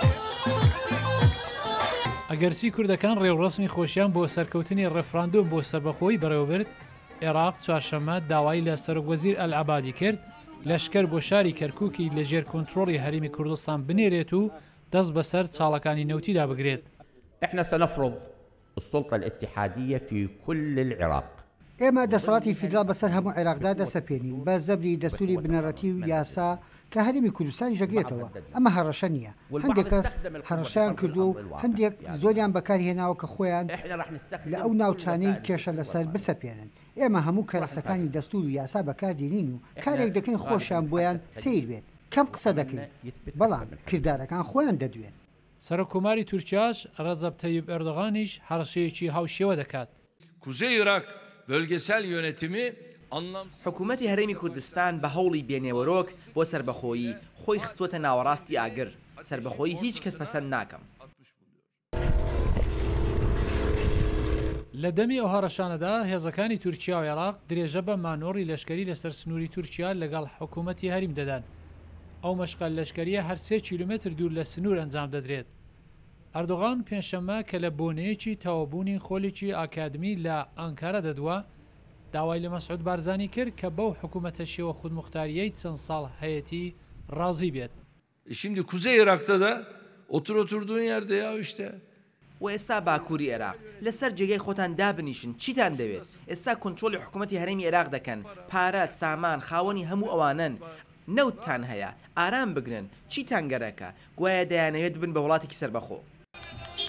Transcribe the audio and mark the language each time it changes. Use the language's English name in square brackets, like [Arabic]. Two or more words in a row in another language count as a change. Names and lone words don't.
[Central Kurdish] ئەگەرچی کوردەکان ڕێوڕسمی خۆشیان بۆ سەرکەوتنی ڕێفراندۆم بۆ سربەخۆیی بەڕێوەبرد، عێراق چوارشەممە داوای لە سەرۆکوەزیر ئەلعەبادی کرد لەشکەر بۆ شاری کەرکووکی لەژێر کۆنتڕۆڵی هەریمی کوردستان بنێرێت و دەست بەسەر چاڵەکانی نەوتیدا بگرێت. [Arabic] احنا سنفرض السلطة الاتحادية في كل العراق. [Central Kurdish] ئێمە دەسەڵاتی فیدرال بەسەر هەموو عێراقدا دەسەپێنین بە زەبری دەستوری بنەڕەتی و یاسا کە هەرێمی کوردستانی ژەگرێتەوە. ئەمە هەڕەشە نییە. هەندێک کەس هەڕەشیان کردو و هەندێک زۆریان بەکارهێناوە کە خۆیان لە ئەو ناوچانەی کێشە لەسەر بسەپێنن. ئێمە هەموو کەرەسەکانی دەستور و یاسا بەکاردێنین و کارێک دەکەین خۆشیان بۆیان سیر بێت. کەم قسە دەکەین بەڵام کردارەکان خۆیان دەدوێن. سەرۆکۆماری تورکیاش ڕەزەب تەییب ئەردۆغانیش هەڕەشەیەکی هاوشێوە دەکات. [Turkish] Kuzey Irak bölgesel yönetimi [Central Kurdish] حکوومەتی هەرێمی کوردستان بە هەوڵی بێنێوەرۆک بۆ سربەخۆیی خۆی خستووەتە ناوەڕاستی ئاگر. سربەخۆیی هیچ کەس پەسەند ناکەم. لە دەمی ئەو هەڕەشانەدا هێزەکانی تورکیا و عێراق درێژە بە مانۆڕی لەشکری لەسەر سنووری تورکیا لەگەڵ حکوومەتی هەریم دەدان. ئەو مەشقە لەشکریە هەر 3 کیلومتر دوور لە سنوور ئەنجام دەدرێت. ئەردۆغان پێنجشەممە کە لە بۆنەیەکی تەوابوونی خۆلێکی ئاکادمی لە ئەنکارە دەدووە داوای لە مەسعود بارزانی کرد کە بەو حکوومەتە شێوە خودمختاریەی چەند ساڵ هەیەتی ڕازی بێت. [Turkish] Şimdi Kuzey Irak'ta da oturduğun yerde ya işte. [Central Kurdish] و ئێستا باکووری عێراق لەسەر جێگەی خۆتان دابنیشن چیتان دەوێت؟ ئێستا کۆنتڕۆلی حکوومەتی هەرێمی عێراق دەکەن، پارە سامان خاوەنی هەموو ئەوانن. نەوتتان هەیە ئارام بگرن چیتان گەرەکە گوایە دەیانەوێت بن بە وڵاتێکی سەربەخۆ.